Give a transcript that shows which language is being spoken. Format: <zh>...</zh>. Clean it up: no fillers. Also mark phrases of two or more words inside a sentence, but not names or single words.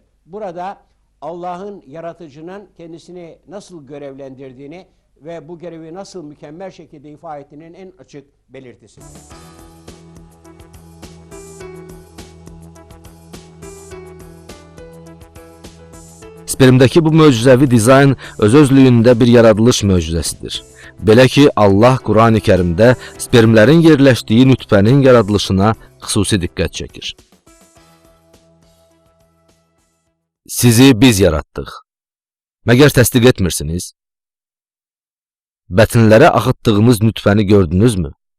<tr>Burada Allah'ın, yaratıcının kendisini nasıl görevlendirdiğini ve bu görevi nasıl mükemmel şekilde ifa ettiğinin en açık belirtisidir.</tr> <az>Spermdəki bu möcüzəvi dizayn öz-özlüyündə bir yaradılış möcüzəsidir. Belə ki, Allah Qurani Kərimdə spermlərin yerləşdiyi nütfənin yaradılışına xüsusi diqqət çəkir. Sizi biz yaratdıq. Məgər təsdiq etmirsiniz? Bətnlərə axıtdığımız nütfəni gördünüzmü?</az>